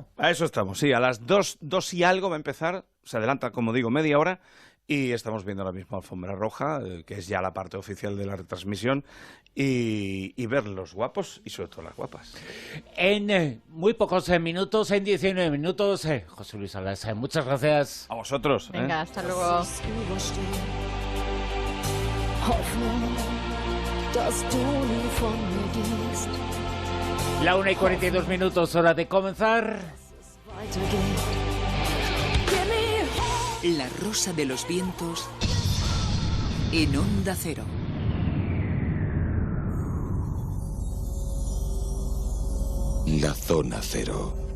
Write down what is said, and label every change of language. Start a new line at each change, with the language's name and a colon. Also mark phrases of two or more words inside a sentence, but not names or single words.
Spanish: A eso estamos, sí, a las 2 y algo va a empezar, se adelanta, como digo, media hora, y estamos viendo ahora mismo alfombra roja, que es ya la parte oficial de la retransmisión, y ver los guapos y sobre todo las guapas. En muy pocos minutos, en 19 minutos, José Luis Salas, muchas gracias. A vosotros. Venga, hasta luego.
German: Hoffnung, dass du nie von mir gehst.
Spanish: La 1:42, hora de comenzar. La Rosa de los Vientos en Onda Cero. La Zona Cero.